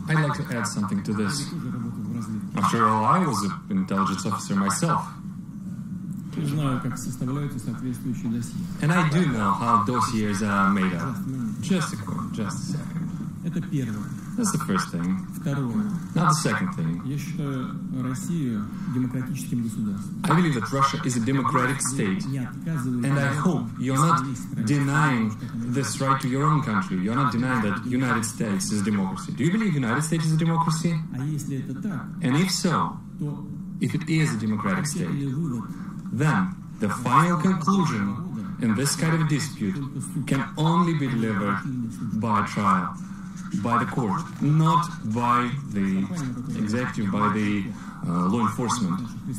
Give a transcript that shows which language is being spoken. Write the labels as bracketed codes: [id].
[en] I'd like to add something to this. After all, I was an intelligence officer myself. [ru] Знаю, как составляются соответствующие досье. [en] And I do know how dossiers are made up. Just a second. [ru] Это первое. [en] That's the first thing. [ru] Второе. [en] Not the second thing. [ru] Я считаю Россию демократическим государством. [en] I believe that Russia is a democratic state. And I hope you're not denying this right to your own country. You're not denying that United States is a democracy. Do you believe United States is a democracy? [ru] А если это так, [en] And if so, [ru] то [en] if it is a democratic state, then the final conclusion in this kind of a dispute can only be delivered by trial, by the court, not by the executive, by the law enforcement.